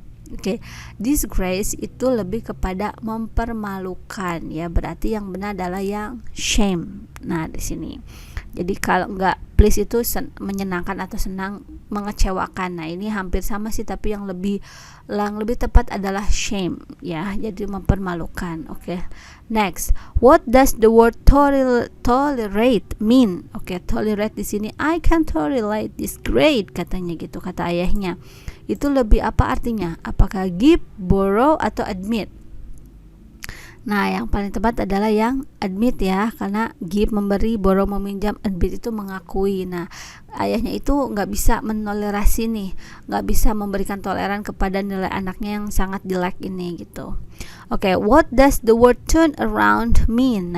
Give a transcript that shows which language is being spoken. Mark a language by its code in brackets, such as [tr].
[id] Oke, disgrace itu lebih kepada mempermalukan ya, berarti yang benar adalah yang shame. Nah, di sini. Jadi kalau nggak please itu menyenangkan atau senang, mengecewakan. Nah, ini hampir sama sih, tapi yang lebih tepat adalah shame ya, jadi mempermalukan. Oke. [en] Next, what does the word tolerate mean? [id] Oke, tolerate di sini, [en] I can tolerate this grade [id] katanya gitu, kata ayahnya. Itu lebih apa artinya? Apakah give, borrow, atau admit? Nah, yang paling tepat adalah yang admit ya, karena give memberi, borrow meminjam, admit itu mengakui. Nah, ayahnya itu nggak bisa menolerasi nih, nggak bisa memberikan toleran kepada nilai anaknya yang sangat jelek ini gitu. [en] Oke, what does the word turn around mean?